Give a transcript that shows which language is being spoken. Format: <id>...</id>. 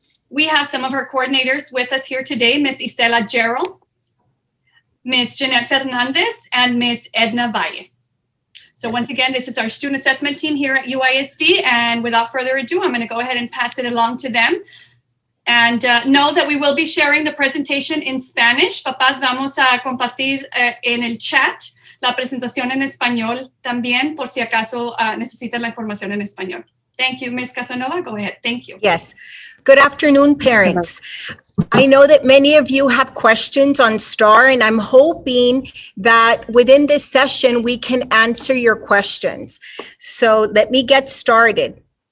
<en>We have some of our coordinators with us here today, Ms. Isela Gerald, Ms. Jeanette Fernandez, and Ms. Edna Valle. So once again, this is our student assessment team here at UISD, and without further ado, I'm going to go ahead and pass it along to them. And know that we will be sharing the presentation in Spanish.</en> <es>Papás, vamos a compartir en el chat la presentación en español también, por si acaso necesitan la información en español.</es> <en>Thank you, Ms. Casanova. Go ahead. Thank you. Yes. Good afternoon, parents. I know that many of you have questions on STAAR, and I'm hoping that within this session, we can answer your questions. So let me get started.</en>